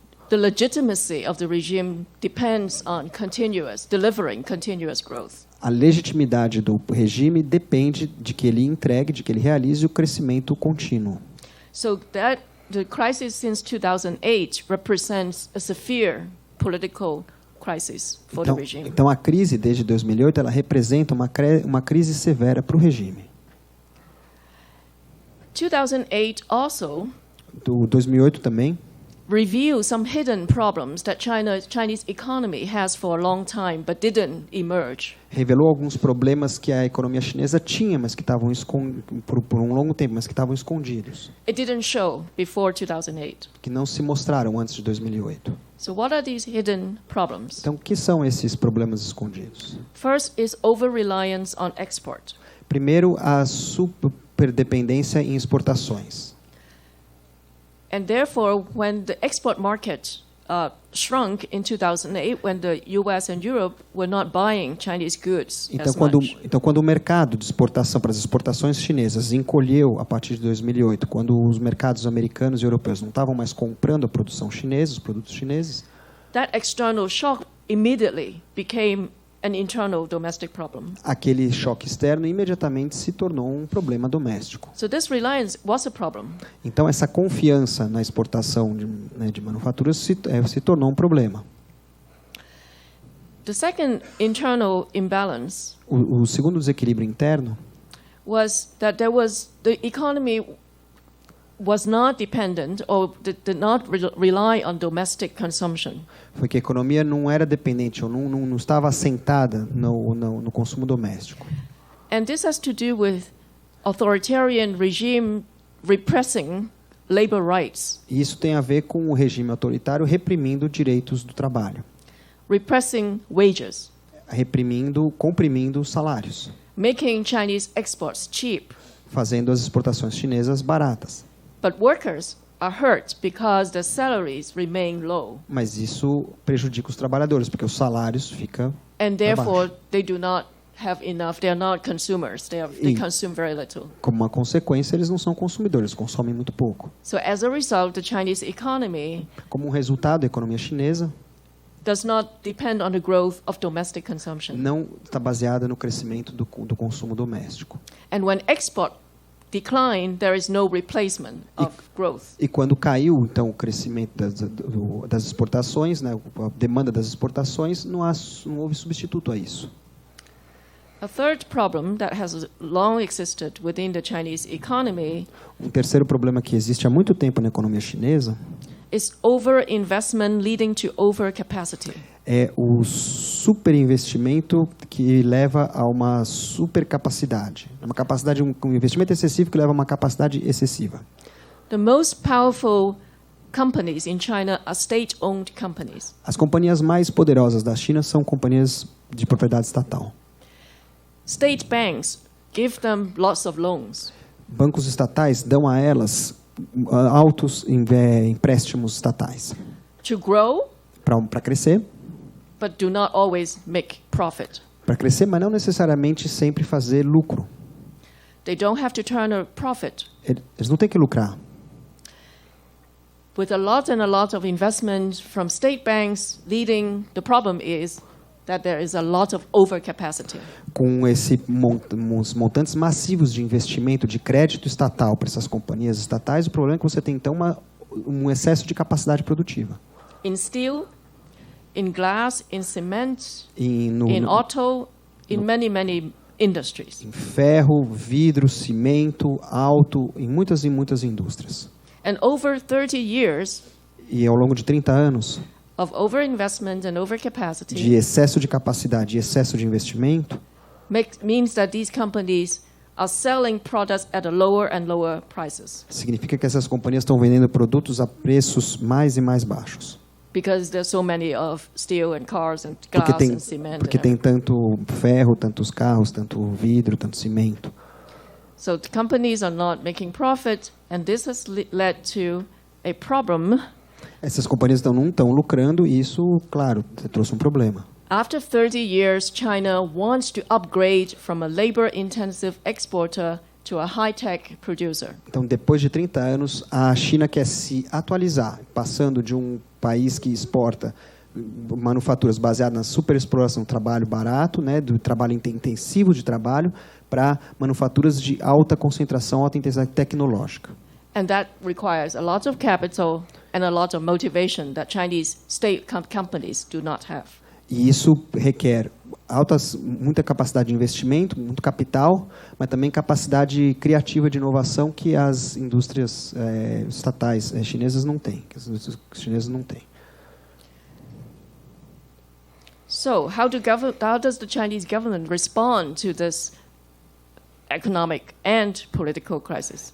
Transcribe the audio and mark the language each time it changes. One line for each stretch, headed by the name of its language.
English: The legitimacy of the regime depends on delivering continuous growth.
Portuguese: A legitimidade do regime depende de que ele entregue, de que ele realize o crescimento contínuo.
English: So that the crisis since 2008 represents a severe political crisis for the regime.
Portuguese: Então a crise desde 2008 ela representa uma crise severa para o regime.
English: 2008 also
Portuguese: Do 2008 também
English: revealed some hidden problems that Chinese economy has for a long time but didn't emerge.
Portuguese: revelou alguns problemas que a economia chinesa tinha, mas que estavam por um longo tempo, mas que estavam escondidos,
English: It didn't show before 2008.
Portuguese: que não se mostraram antes de 2008.
English: So what are these hidden problems?
Portuguese: Então, o que são esses problemas escondidos?
English: First is over-reliance on export.
Portuguese: Primeiro, a superdependência em exportações.
English: And therefore, when the export market shrunk in 2008, when the US and Europe were not buying Chinese goods as much.
Portuguese: Então, quando o mercado de exportação para as exportações chinesas encolheu a partir de 2008, quando os mercados americanos e europeus não estavam mais comprando a produção chinesa, os produtos chineses,
English: That external shock immediately became an internal domestic problem.
Portuguese: aquele choque externo imediatamente se tornou um problema doméstico.
English: So this reliance was a problem.
Portuguese: Então, essa confiança na exportação de manufaturas se tornou um problema.
English: The second internal imbalance
Portuguese: O segundo desequilíbrio interno
English: was that the economy was not dependent or did not rely on domestic consumption.
Portuguese: foi que a economia não era dependente ou não estava assentada no consumo doméstico.
English: And this has to do with authoritarian regime repressing labor rights,
Portuguese: E isso tem a ver com o regime autoritário reprimindo direitos do trabalho,
English: repressing wages,
Portuguese: comprimindo os salários,
English: making Chinese exports cheap.
Portuguese: fazendo as exportações chinesas baratas.
English: But workers are hurt because the salaries remain low,
Portuguese: Mas isso prejudica os trabalhadores, porque os salários ficam
English: and therefore
Portuguese: abaixo.
English: they do not have enough. They are not consumers. They consume very little.
Portuguese: Como uma consequência, eles não são consumidores, consomem muito pouco.
English: So as a result, the Chinese economy
Portuguese: Como um resultado, a economia chinesa
English: does not depend on the growth of domestic consumption.
Portuguese: não está baseada no crescimento do consumo doméstico.
English: And when export decline, there is no replacement of growth.
Portuguese: E quando caiu, então, o crescimento das exportações, né, a demanda das exportações, não houve substituto a isso.
English: A third problem that has long existed within the Chinese economy
Portuguese: Um terceiro problema que existe há muito tempo na economia chinesa
English: is overinvestment leading to overcapacity.
Portuguese: é o superinvestimento que leva a uma supercapacidade. Um investimento excessivo que leva a uma capacidade excessiva.
English: The most powerful companies in China are state-owned companies.
Portuguese: As companhias mais poderosas da China são companhias de propriedade estatal.
English: State banks give them lots of loans.
Portuguese: bancos estatais dão a elas altos empréstimos estatais.
English: To grow,
Portuguese: para crescer.
English: but do not always make profit.
Portuguese: Para crescer, mas não necessariamente sempre fazer lucro.
English: They don't have to turn a profit.
Portuguese: Eles não têm que lucrar.
English: With a lot of investment from state banks leading, the problem is that there is a lot of overcapacity.
Portuguese: Com os montantes massivos de investimento de crédito estatal para essas companhias estatais, o problema é que você tem então um excesso de capacidade produtiva.
English: In steel, in glass, in cement, in auto, in many industries.
Portuguese: Em ferro, vidro, cimento, auto, em muitas indústrias.
English: And over 30 years
Portuguese: e ao longo de 30 anos
English: of overinvestment and overcapacity,
Portuguese: de excesso de capacidade e excesso de investimento,
English: means that these companies are selling products at lower and lower prices.
Portuguese: Significa que essas companhias estão vendendo produtos a preços mais e mais baixos.
English: Because there's so many of steel and cars and glass and cement.
Portuguese: Porque tem tanto ferro, tantos carros, tanto vidro, tanto cimento.
English: So the companies are not making profit, and this has led to a problem.
Portuguese: Essas companhias não estão lucrando e isso, claro, trouxe um problema.
English: After 30 years, China wants to upgrade from a labor-intensive exporter to a high-tech producer.
Portuguese: Então, depois de 30 anos, a China quer se atualizar, passando de um país que exporta manufaturas baseadas na superexploração, trabalho barato, né, do trabalho intensivo de trabalho, para manufaturas de alta concentração, alta intensidade tecnológica.
English: And that requires a lot of capital and a lot of motivation that Chinese state companies do not have.
Portuguese: E isso requer muita capacidade de investimento, muito capital, mas também capacidade criativa de inovação que as indústrias estatais chinesas não têm, que as indústrias chinesas não têm.
English: So, how does the Chinese government respond to this economic and political crisis?